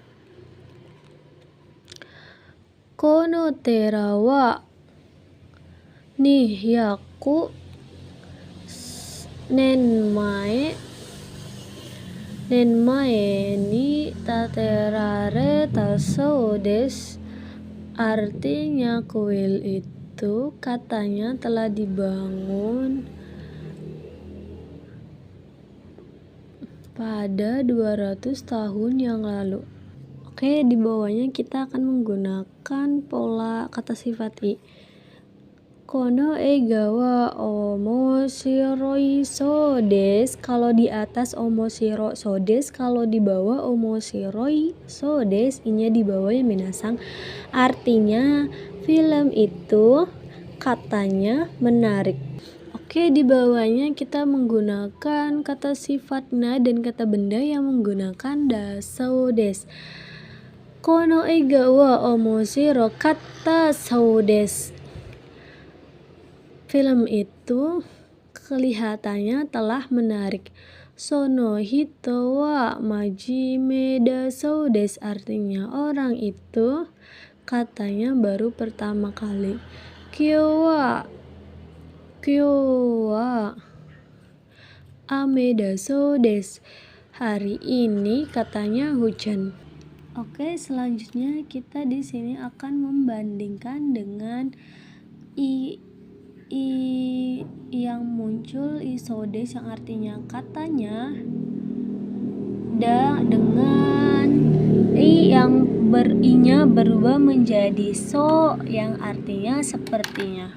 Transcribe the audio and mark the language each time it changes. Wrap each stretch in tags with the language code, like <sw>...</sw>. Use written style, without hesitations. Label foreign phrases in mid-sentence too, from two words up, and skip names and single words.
<ja>Kono tera wa nihyaku nenmae ni taterare tasou desu,</ja> <id>artinya kuil itu katanya telah dibangun pada 200 tahun yang lalu. Oke, di bawahnya kita akan menggunakan pola kata sifat i.</id> <ja>Kono eiga wa omoshiroi so desu.</ja> <id>Kalau di atas</id> <ja>omoshiro so desu,</ja> <id>kalau di bawah</id> <ja>omoshiroi so desu.</ja> <id>Inya di bawah ya minasang. Artinya film itu katanya menarik. Oke, di bawahnya kita menggunakan kata sifat na dan kata benda yang menggunakan</id> <ja>dasou desu. Kono eiga wa omoshiro katta sou desu.</ja> <id>Film itu kelihatannya telah menarik.</id> <ja>Sono hito wa majime dasou desu,</ja> <id>artinya orang itu katanya baru pertama kali.</id> <ja>Kyo wa ame dasou desu,</ja> <id>hari ini katanya hujan. Oke, selanjutnya kita di sini akan membandingkan dengan i yang muncul isodes yang artinya katanya dengan i yang inya berubah menjadi so yang artinya sepertinya.</id>